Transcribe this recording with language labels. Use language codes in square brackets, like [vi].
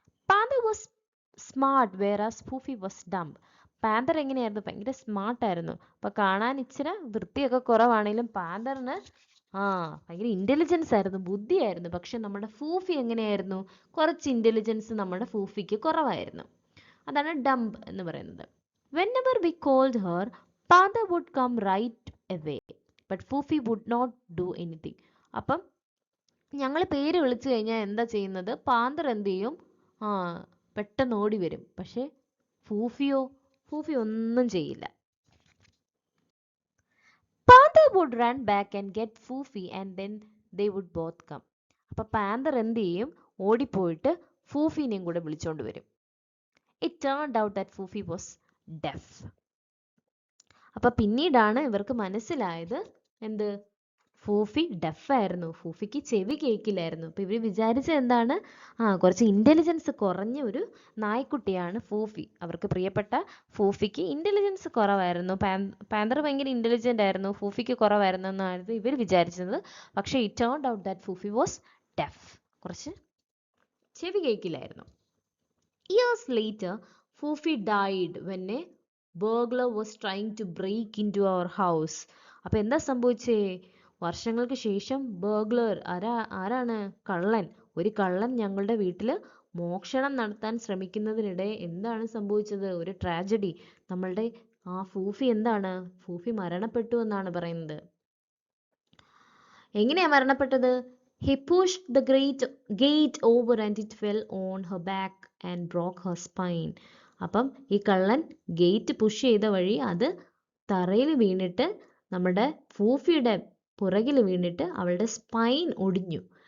[en] Panther was smart whereas Foofie was dumb. [ml] പാന്തർ എങ്ങനെയായിരുന്നു? ഭയങ്കര സ്മാർട്ടായിരുന്നു. അപ്പൊ കാണാൻ ഇച്ചിരി വൃത്തിയൊക്കെ കുറവാണെങ്കിലും പാന്തറിന് ഭയങ്കര ഇന്റലിജൻസ് ആയിരുന്നു, ബുദ്ധിയായിരുന്നു. പക്ഷെ നമ്മുടെ ഫൂഫി എങ്ങനെയായിരുന്നു? കുറച്ച് ഇന്റലിജൻസ് നമ്മുടെ ഫൂഫിക്ക് കുറവായിരുന്നു. അതാണ് ഡംബ് എന്ന് പറയുന്നത്. [en] Whenever we called her, Panther would come right away, but Foofy would not do anything. [ml] അപ്പം ഞങ്ങൾ പേര് വിളിച്ചു കഴിഞ്ഞാൽ എന്താ ചെയ്യുന്നത്? പാന്തർ എന്ത് ചെയ്യും? പെട്ടെന്ന് ഓടി വരും. പക്ഷെ ഫൂഫി ഒന്നും ചെയ്യില്ല. [en] Panther would run back and get Foofy and then they would both come. [ml] അപ്പൊ പാന്തർ എന്ത് ചെയ്യും? ഓടിപ്പോയിട്ട് ഫൂഫിനെയും കൂടെ വിളിച്ചോണ്ട് വരും. [en] It turned out that Foofy was deaf. [ml] അപ്പൊ പിന്നീടാണ് ഇവർക്ക് മനസ്സിലായത് എന്ത്? ഫൂഫി ഡെഫായിരുന്നു, ഫൂഫിക്ക് ചെവി കേൾക്കില്ലായിരുന്നു. അപ്പോൾ ഇവർ വിചാരിച്ചത് എന്താണ്, കുറച്ച് ഇൻ്റലിജൻസ് കുറഞ്ഞ ഒരു നായ്ക്കുട്ടിയാണ് ഫൂഫി. അവർക്ക് പ്രിയപ്പെട്ട ഫൂഫിക്ക് ഇൻ്റലിജൻസ് കുറവായിരുന്നു. പാന്തർ ഭയങ്കര ഇൻ്റലിജൻ്റ് ആയിരുന്നു, ഫൂഫിക്ക് കുറവായിരുന്നു എന്നായിരുന്നു ഇവർ വിചാരിച്ചത്. പക്ഷേ [en] it turned out that Foofie was deaf, [ml] കുറച്ച് ചെവി കേൾക്കില്ലായിരുന്നു. [en] Years later Foofie died when a burglar was trying to break into our house. [ml] അപ്പോൾ എന്താ സംഭവിച്ചേ? വർഷങ്ങൾക്ക് ശേഷം ആരാണ്? കള്ളൻ. ഒരു കള്ളൻ ഞങ്ങളുടെ വീട്ടിൽ മോഷണം നടത്താൻ ശ്രമിക്കുന്നതിനിടെ എന്താണ് സംഭവിച്ചത്? ഒരു ട്രാജഡി. നമ്മളുടെ ഫൂഫി ഫൂഫി മരണപ്പെട്ടു എന്നാണ് പറയുന്നത്. എങ്ങനെയാ മരണപ്പെട്ടത്? [en] He pushed the gate over and it fell on her back and broke her spine. [ml] അപ്പം ഈ കള്ളൻ ഗേറ്റ് പുഷ് ചെയ്ത വഴി അത് തറയിൽ വീണിട്ട് നമ്മുടെ ഫൂഫിയുടെ പുറകിൽ വീണിട്ട് അവളുടെ സ്പൈൻ ഒടിഞ്ഞു.